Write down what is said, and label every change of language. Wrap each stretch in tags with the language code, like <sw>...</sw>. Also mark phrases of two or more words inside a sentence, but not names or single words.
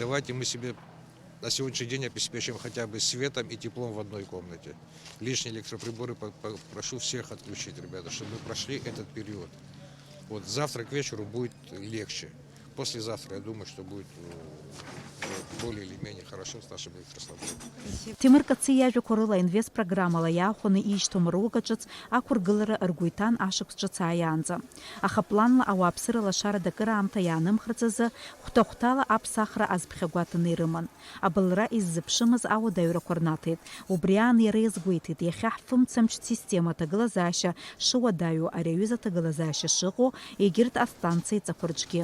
<ru>Давайте мы себе на сегодняшний день обеспечим хотя бы светом и теплом в одной комнате. Лишние электроприборы прошу всех отключить, ребята, чтобы мы прошли этот период. Вот завтра к вечеру будет легче. Послезавтра, я думаю, что будет более или менее хорошо с нашим электроснабжением.</ru> <ab>Тимур Кациа иажәақәа рыла инвестпрограммала иаахәаны иишьҭоу маруга ҿыц ақәыргылара ргәы иҭан ашықәс ҿыц ааиаанӡа. Аха планла ауааԥсыра лашарада акыраамҭа иаанымхрац азы хәҭа-хәҭала аԥсахра азԥхьагәаҭаны ирыман. Абылра иззыԥшымыз ауадаҩрақәа рнаҭеит. Убри аан иара иазгәеиҭеит иахьа ҳфымцамчтә система аҭагылазаашьа шыуадаҩу ари аҩыза аҭагылазаашьа шыҟоу егьырҭ астанциа ҵақәа рҿгьы.</ab>